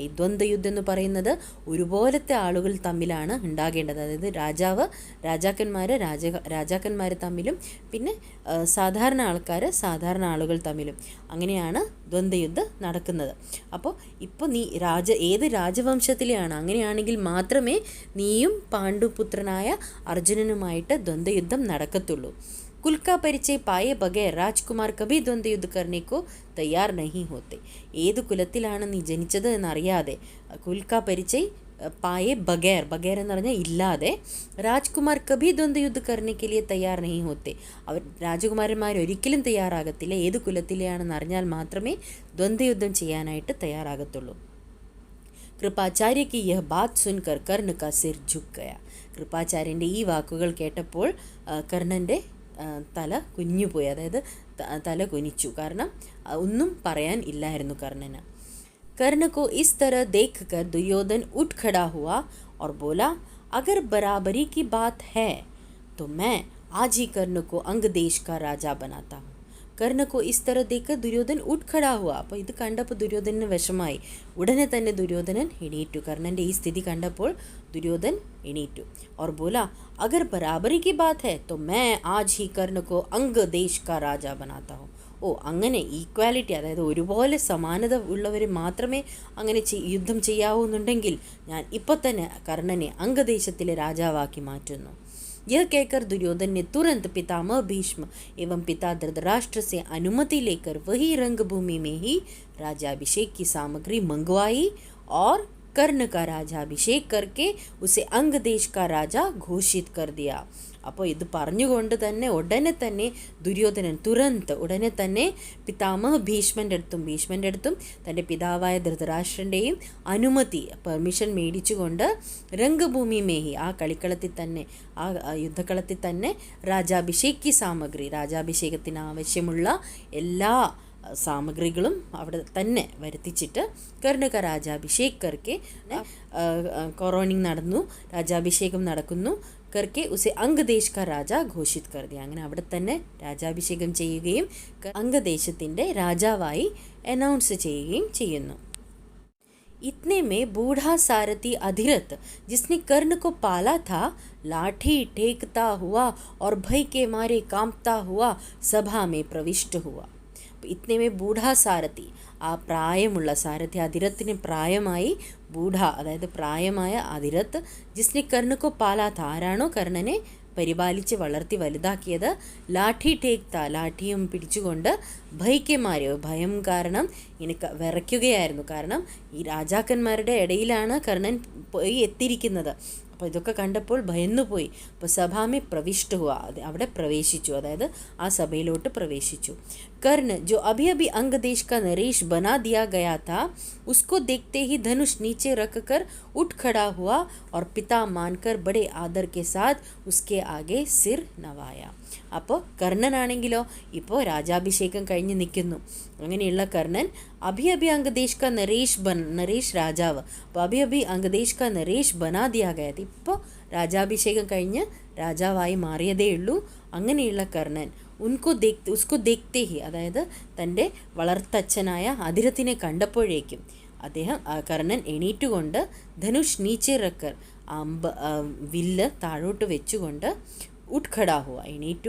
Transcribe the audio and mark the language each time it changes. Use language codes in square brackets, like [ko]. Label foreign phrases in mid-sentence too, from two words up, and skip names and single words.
[ml] ദ്വന്ദ്യുദ്ധം എന്ന് പറയുന്നത് ഒരുപോലത്തെ ആളുകൾ തമ്മിലാണ് ഉണ്ടാകേണ്ടത്, അതായത് രാജാക്കന്മാർ തമ്മിലും പിന്നെ സാധാരണ ആളുകൾ തമ്മിലും. അങ്ങനെയാണ് ദ്വന്ദ്യുദ്ധം നടക്കുന്നത്. അപ്പോൾ ഇപ്പോൾ നീ ഏത് രാജവംശത്തിലെയാണ്, അങ്ങനെയാണെങ്കിൽ മാത്രമേ നീയും പാണ്ഡുപുത്രനായ അർജുനനുമായിട്ട് ദ്വന്ദ്യുദ്ധം നടക്കത്തുള്ളൂ. [hi] कुल का परिचय पाए बगैर राजकुमार कभी द्वंद्व युद्ध करने को तैयार नहीं होते. [ml] ഏത് കുലത്തിലാണ് നീ ജനിച്ചത് എന്നറിയാതെ, [hi] कुल का परिचय पाए बगैर [ml] എന്ന് പറഞ്ഞാൽ ഇല്ലാതെ, [hi] राजकुमार कभी द्वंद्व युद्ध करने के लिए तैयार नहीं होते. [ml] അവർ രാജകുമാരന്മാർ ഒരിക്കലും തയ്യാറാകത്തില്ല, ഏത് കുലത്തിലെയാണെന്ന് അറിഞ്ഞാൽ മാത്രമേ ദ്വന്ദ്വയുദ്ധം ചെയ്യാനായിട്ട് തയ്യാറാകത്തുള്ളൂ. [hi] കൃപാചാര്യ की यह बात सुनकर कर्ण का सिर झुक गया. [ml] കൃപാചാര്യൻ്റെ ഈ വാക്കുകൾ കേട്ടപ്പോൾ കർണൻ്റെ തല കുഞ്ഞുപോയി, അതായത് തല കുനിച്ചു, കാരണം ഒന്നും പറയാൻ ഇല്ലായിരുന്നു കർണന്. [hi] कर्ण को इस तरह देखकर दुर्योधन उठ खड़ा हुआ और बोला, अगर बराबरी की बात है तो मैं आज ही कर्ण को अंग देश का राजा बनाता हूँ. കർണ को इस तरह देखकर दुर्योधन उठ खड़ा हुआ. [ml] അപ്പോൾ ഇത് കണ്ടപ്പോൾ ദുര്യോധനന് വിഷമായി. ഉടനെ തന്നെ ദുര്യോധനൻ എണീറ്റു. കർണൻ്റെ ഈ സ്ഥിതി കണ്ടപ്പോൾ ദുര്യോധൻ എണീറ്റു. [hi] और बोला, अगर बराबरी की बात है तो मैं आज ही कर्ण को अंग देश का राजा बनाता हूँ [ml] ഓ അങ്ങനെ ഈക്വാലിറ്റി, അതായത് ഒരുപോലെ സമാനത ഉള്ളവർ മാത്രമേ അങ്ങനെ യുദ്ധം ചെയ്യാവൂന്നുണ്ടെങ്കിൽ ഞാൻ ഇപ്പോൾ തന്നെ കർണനെ അംഗദേശത്തിലെ രാജാവാക്കി മാറ്റുന്നു. [hi] यह कहकर दुर्योधन ने तुरंत पितामह भीष्म एवं पिता धृतराष्ट्र से अनुमति लेकर वही रंगभूमि में ही राज्याभिषेक की सामग्री मंगवाई और कर्ण का राज्याभिषेक करके उसे अंग देश का राजा घोषित कर दिया. [ml] അപ്പോൾ ഇത് പറഞ്ഞുകൊണ്ട് തന്നെ ഉടനെ തന്നെ ദുര്യോധനൻ ഉടനെ തന്നെ പിതാമഹ ഭീഷ്മൻ്റെ അടുത്തും തൻ്റെ പിതാവായ ധൃതരാഷ്ട്രൻ്റെയും അനുമതി പെർമിഷൻ മേടിച്ചുകൊണ്ട് [hi] रंगभूमि में ही [ml] ആ കളിക്കളത്തിൽ തന്നെ ആ യുദ്ധക്കളത്തിൽ തന്നെ [hi] राज्याभिषेक की सामग्री [ml] രാജാഭിഷേകത്തിന് ആവശ്യമുള്ള എല്ലാ സാമഗ്രികളും അവിടെ തന്നെ വരുത്തിച്ചിട്ട് [hi] कर्ण का राज्याभिषेक करके [ml] കൊറോണിങ് നടന്നു, രാജാഭിഷേകം നടക്കുന്നു. [hi] करके उसे अंगदेश का राजा घोषित कर दिया. [ml] അങ്ങനെ അവിടെ തന്നെ രാജാഭിഷേകം ചെയ്യുകയും അംഗദേശത്തിൻ്റെ രാജാവായി അനൗൺസ് ചെയ്യുകയും ചെയ്യുന്നു. [hi] इतने में बूढ़ा सारथी अधिरथ जिसने कर्ण को पाला था लाठी टेकता हुआ और भय के मारे कांपता हुआ सभा में प्रविष्ट हुआ. इतने में बूढ़ा सारथी [ml] ആ പ്രായമുള്ള സാരഥി അതിരത്തിന് പ്രായമായി അതായത് പ്രായമായ അതിരത്ത് [hi] जिसने कर्ण को पाला था [ml] ആരാണോ കർണനെ പരിപാലിച്ച് വളർത്തി വലുതാക്കിയത് ലാഠി ലാഠിയും പിടിച്ചുകൊണ്ട് ഭയം കാരണം ഇങ്ങനെ വിറയ്ക്കുകയായിരുന്നു. കാരണം ഈ രാജാക്കന്മാരുടെ ഇടയിലാണ് കർണൻ പോയി എത്തിയിരിക്കുന്നത്. അപ്പോൾ ഇതൊക്കെ കണ്ടപ്പോൾ ഭയന്നുപോയി. അപ്പോൾ [hi] सभा में प्रविष्ट हुआ, [ml] അവിടെ പ്രവേശിച്ചു, അതായത് ആ സഭയിലോട്ട് പ്രവേശിച്ചു. [hi] कर्ण जो अभी अभी अंग देश का नरेश बना दिया गया था उसको देखते ही धनुष नीचे रखकर उठ खड़ा हुआ और पिता मानकर बड़े आदर के साथ उसके आगे सिर नवाया. [ml] അപ്പോൾ കർണനാണെങ്കിലോ ഇപ്പോൾ രാജാഭിഷേകം കഴിഞ്ഞ് നിൽക്കുന്നു. അങ്ങനെയുള്ള കർണൻ [hi] अभी अंगदेश का नरेश [ml] രാജാവ്, അപ്പോൾ [hi] अभी अंगदेश का नरेश बना दिया गया, [ml] ഇപ്പോൾ രാജാഭിഷേകം കഴിഞ്ഞ് രാജാവായി മാറിയതേ ഉള്ളൂ. അങ്ങനെയുള്ള കർണൻ [hi] उसको देखते ही, [ml] അതായത് തൻ്റെ വളർത്തച്ഛനായ അതിരത്തിനെ കണ്ടപ്പോഴേക്കും കർണൻ എണീറ്റുകൊണ്ട് [hi] धनुष नीचे रखकर, [ml] വില്ല് താഴോട്ട് വെച്ചുകൊണ്ട് [hi] उठ खड़ा हुआ, [ml] എണീറ്റു.